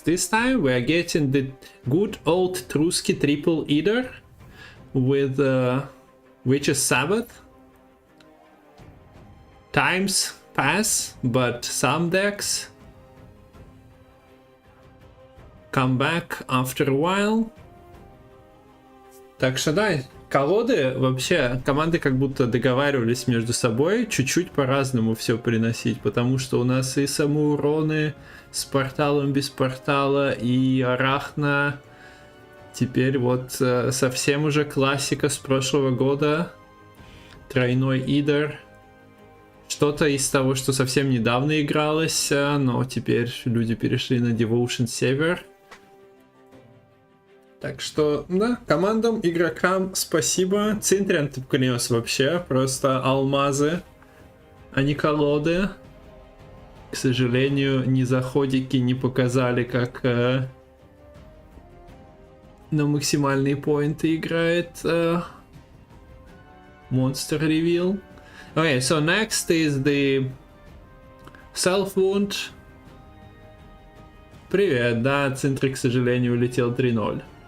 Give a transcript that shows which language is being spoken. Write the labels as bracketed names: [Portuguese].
[English] This time we are getting the good old Trusky Triple Eater with Witch's Sabbath. Times pass, but some decks come back after a while. [Russian] Так что да, колоды вообще, команды как будто договаривались между собой чуть-чуть по-разному все приносить, потому что у нас и самоуроны с порталом, без портала, и Арахна. Теперь вот совсем уже классика с прошлого года, тройной Идер. Что-то из того, что совсем недавно игралось, но теперь люди перешли на Devotion Север. Так что, да, командам, игрокам спасибо. Cintrian принес вообще просто алмазы, а не колоды. К сожалению, ни заходики не показали, как на максимальные поинты играет Monster Reveal. [English] Okay, so next is the Self-Wound. [Russian] Привет, да, Центри, к сожалению, улетел 3-0.